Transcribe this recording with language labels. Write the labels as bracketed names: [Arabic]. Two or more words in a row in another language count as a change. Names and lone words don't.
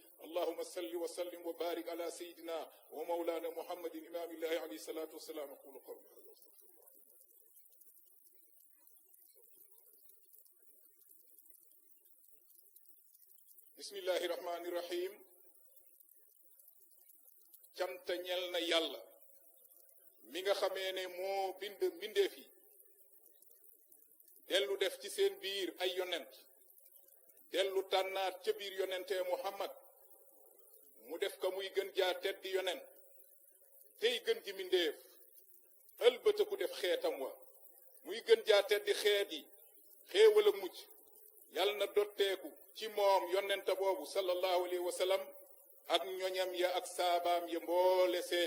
[Arabic] اللهم صل وسلم وبارك على سيدنا ومولانا محمد إمام الله عليه الصلاة والسلام. أقول قولي هذا. بسم الله الرحمن الرحيم. [Wolof] cant ñel na yàlla mi nga xamee ne moo bind mbindeef yi, dellu def ci seen biir ay yonent, dellu tànnaat ca biir yonente Muhammad mu def ko muy gën jaa teddi yonent tey gën ji mbindeef, ëlbëtëku def xeetam wa muy gën jaa teddi xeet yi, xéewal ak mucc yàlla na dotteeku ci moom yonente boobu [Arabic] صلى الله عليه وسلم [Wolof] ak ñoñam ya ak saabaam ya mboole seen.